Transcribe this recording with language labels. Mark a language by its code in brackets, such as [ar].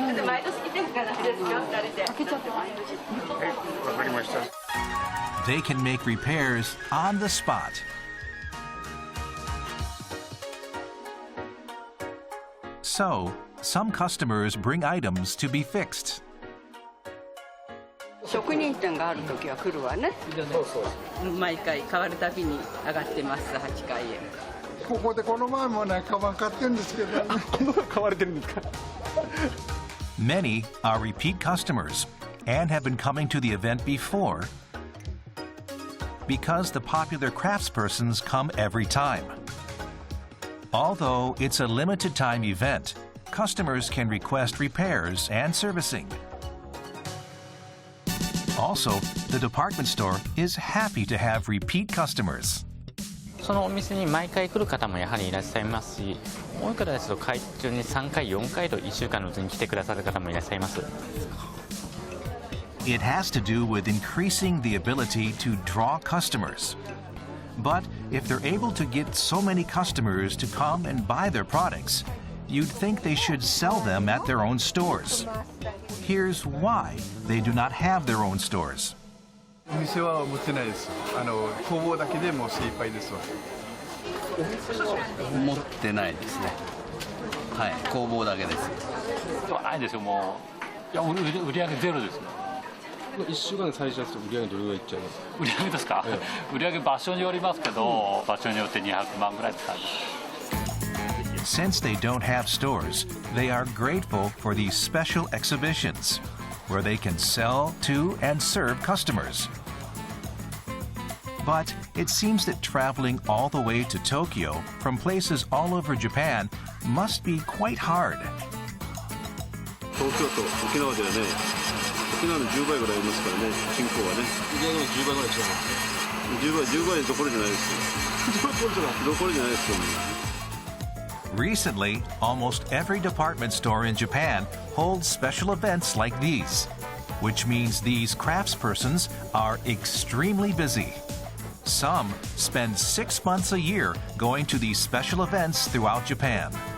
[ja] 毎年来てるからですよ。開けちゃってもいいです。はい、わかりました。 [en] They can make repairs on the spot. So, some customers bring items to be fixed. [ja] 職人店があるときは来るわね。毎回変わるたびに上がってます。 8階へ。ここでこの前もね、カバン買ってるんですけど、この買われてるんですか。 [en] Many are repeat customers and have been coming to the event before because the popular craftspersons come every time. Although it's a limited time event, customers can request repairs and servicing. Also, the department store is happy to have repeat customers. [ja] そのお店に毎回来る方もやはりいらっしゃいますし、多い方ですと会中に3回、4回と1週間のうちに来てくださる方もいらっしゃいます。 [en] It has to do with increasing the ability to draw customers. But if they're able to get so many customers to come and buy their products, you'd think they should sell them at their own stores. Here's why they do not have their own stores. [ja] お店は持ってないです。工房だけでもう精一杯ですわ。持ってないですね。はい、工房だけです。ないですよ、もう。いや、売り上げゼロですね。 1週間で最初だと売り上げどれぐらいいっちゃいます？売り上げですか？売り上げ場所によりますけど、場所によって200万ぐらい使います。 [en] Since they don't have stores, they are grateful for these special exhibitions, where they can sell to and serve customers. But it seems that traveling all the way to Tokyo from places all over Japan must be quite hard. [ja] 東京都沖縄ではね、沖縄の10倍ぐらいいますからね、人口はね。売り上げの10倍ぐらい違います。10倍どころじゃないですよ。どころじゃないですよ。 [en] Recently, almost every department store in Japan holds special events like these, which means these craftspersons are extremely busy. Some spend 6 months a year going to these special events throughout Japan.